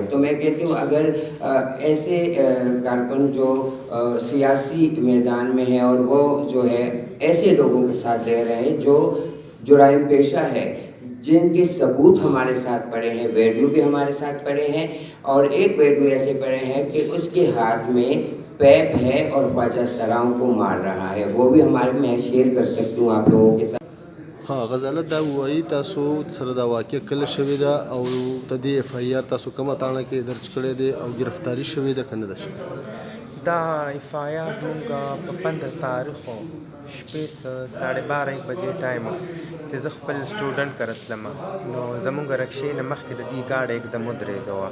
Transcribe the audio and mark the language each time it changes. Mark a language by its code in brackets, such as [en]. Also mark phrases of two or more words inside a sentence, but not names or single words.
[ur] تو میں کہتی ہوں اگر ایسے کارکن جو سیاسی میدان میں ہے اور وہ جو ہے ایسے لوگوں کے ساتھ دے رہے ہیں جو جرائم پیشہ ہے، جن کے ثبوت ہمارے ساتھ پڑے ہیں، ویڈیو بھی ہمارے ساتھ پڑے ہیں، اور ایک ویڈیو ایسے پڑے ہیں کہ اس کے ہاتھ میں پائپ ہے اور خواجہ سراؤں کو مار رہا ہے، وہ بھی میں شیئر کر سکتی ہوں آپ لوگوں کے ساتھ. [ps] ها غزاله دا وایي تاسو سره دا واقع کله شوې ده او د دې FIR تاسو کومه تاڼه کې درج کړې ده او گرفتاری شوې ده کنه ده شوې دا FIR مونږه په 15 تاریخ شپې 12:30 بجې ټایم چې زه خپل سټوډنټ کره تلم، نو زمونږ رکشې نه مخکې د دې ګاډی एकदम ودرېده وه.